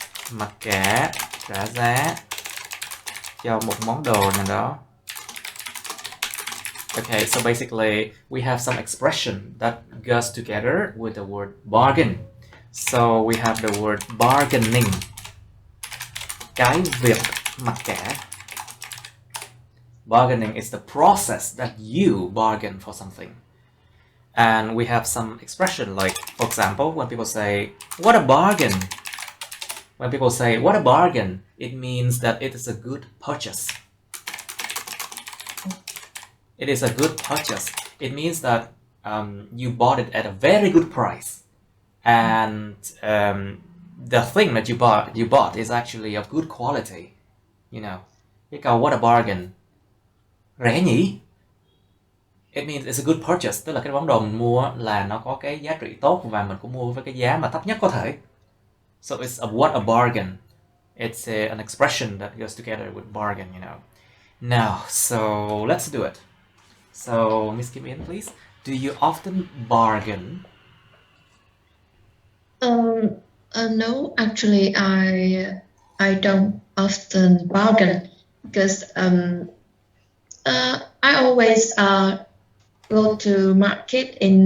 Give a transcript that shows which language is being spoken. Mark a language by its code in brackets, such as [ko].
[vi] Mặc cả, trả giá cho một món đồ nào đó. [en] Okay, so basically we have some expression that goes together with the word bargain. So we have the word bargaining. [vi] Cái việc mặc cả. [en] Bargaining is the process that you bargain for something. And we have some expression like, for example, when people say, what a bargain. When people say, what a bargain, it means that it is a good purchase. It is a good purchase. It means that you bought it at a very good price. And the thing that you bought is actually of good quality. You know, [vi] cái câu [en] what a bargain. [vi] Rẻ nhỉ? [en] It means it's a good purchase. [vi] Tức là cái món đồ mình mua là nó có cái giá trị tốt và mình cũng mua với cái giá mà thấp nhất có thể. [en] So it's a what a bargain. It's an expression that goes together with bargain, you know. Now, so let's do it. So, Miss Kim In, please. Do you often bargain? No, actually, I don't often bargain because I always go to market in